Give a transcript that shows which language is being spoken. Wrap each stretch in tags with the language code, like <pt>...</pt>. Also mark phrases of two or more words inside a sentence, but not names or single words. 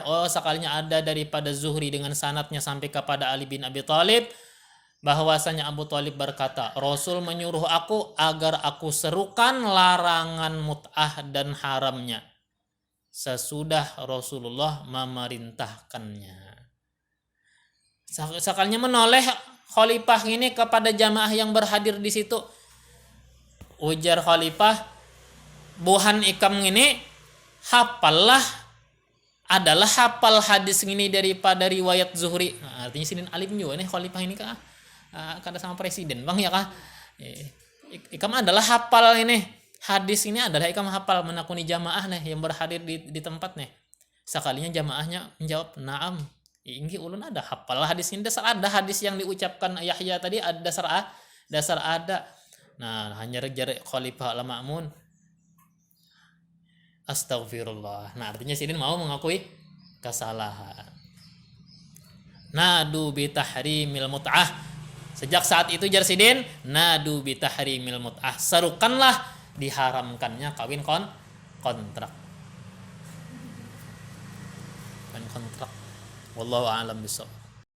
<id>Oh, sekalinya ada daripada Zuhri dengan sanadnya sampai kepada Ali bin Abi Thalib, bahwasanya Abu Thalib berkata, Rasul menyuruh aku agar aku serukan larangan mut'ah dan haramnya sesudah Rasulullah memerintahkannya. Sekalinya menoleh khalifah ini kepada jamaah yang berhadir di situ.</id> <bjn>Ujar khalifah, buhan ikam ini hafallah, adalah hafal hadis ini daripada riwayat Zuhri. Nah, artinya Sidin alim juga nih khalifah ini kah? Kada sama presiden bang ya kah? Ikam adalah hafal ini. Hadis ini adalah ikam hafal menakuni jamaah nih yang berhadir di tempat nih.</bjn> <id>Sekalinya jamaahnya menjawab, "Na'am."</id> <bjn>Ini ulun ada hafal hadis ini, dasar ada hadis yang diucapkan Yahya tadi, ada dasar ada. Nah, hanya jarak khalifah al-ma'mun. Astagfirullah. Nah, artinya sidin mau mengakui kesalahan.</bjn> <ar>Nadu bi tahrimil mut'ah.</ar> <bjn>Sejak saat itu jar sidin,</bjn> <ar>nadu bi tahrimil mut'ah.</ar> <id>Serukanlah diharamkannya kawin kontrak.</id> <ar>Kontrak. Wallahu a'lam bishawab.</ar>